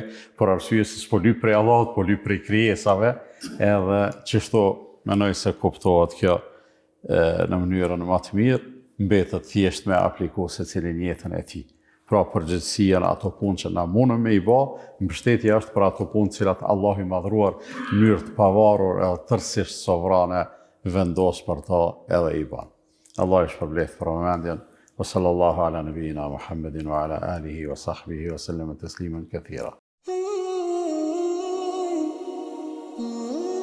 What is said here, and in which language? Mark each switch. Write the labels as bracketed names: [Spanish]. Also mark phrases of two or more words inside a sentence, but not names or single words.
[Albanian] Për arsye se s'po lyp prej Allahut, po lyp prej krijesave, edhe çështo mendoj se kuptohet kjo në mënyrën më të mirë, mbetet thjesht me apliku secilin jetën e tij. Pra përgjithësia në ato punë që na mundëm me i bë, mbështetja është për ato punë cilat Allahu i madhruar në mënyrë të pavarur edhe tërësisht sovrane vendos për to edhe i ban. Allah i shpërbleft për vëmendjen. [Arabic] وصلى الله على نبينا محمد وعلى آله وصحبه وسلم تسليما كثيرا.